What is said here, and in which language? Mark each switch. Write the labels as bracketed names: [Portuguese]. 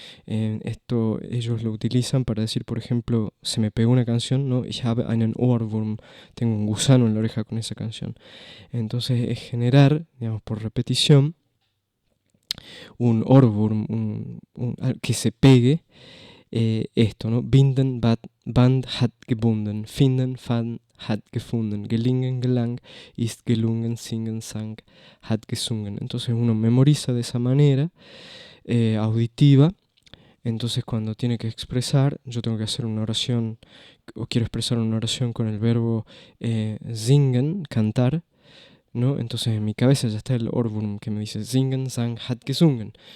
[Spanish] Esto ellos lo utilizan para decir, por ejemplo, se me pegó una canción, ¿no? [German] Ich habe einen Ohrwurm, [Spanish] tengo un gusano en la oreja con esa canción. Entonces es generar, digamos, por repetición, un Ohrwurm, que se pegue. Esto, ¿no? [German] Binden, Band hat gebunden, finden, fand, hat gefunden, gelingen, gelang, ist gelungen, singen, sang, hat gesungen. [Spanish] Entonces uno memoriza de esa manera, auditiva. Entonces cuando tiene que expresar, yo tengo que hacer una oración, o quiero expresar una oración con el verbo singen, cantar, ¿no? Entonces en mi cabeza ya está el Ohrwurm que me dice singen, sang, hat gesungen.